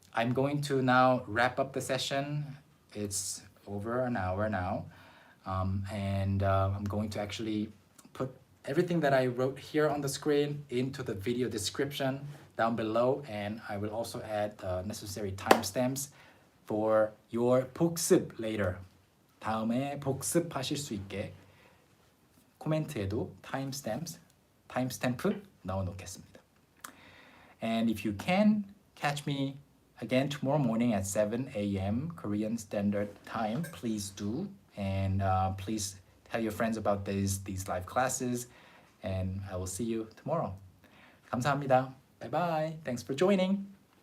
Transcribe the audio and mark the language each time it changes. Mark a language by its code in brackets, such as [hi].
[en] I'm going to now wrap up the session. It's over an hour now. And I'm going to actually put everything that I wrote here on the screen into the video description down below, and I will also add the necessary timestamps for your 복습 later. [ko] 다음에 복습하실 수 있게 코멘트에도 timestamp 넣어놓겠습니다. [en] And if you can, catch me again tomorrow morning at 7 a.m. Korean Standard Time. Please do. And please tell your friends about these live classes. And I will see you tomorrow. [ko] 감사합니다. [en] Bye bye. Thanks for joining.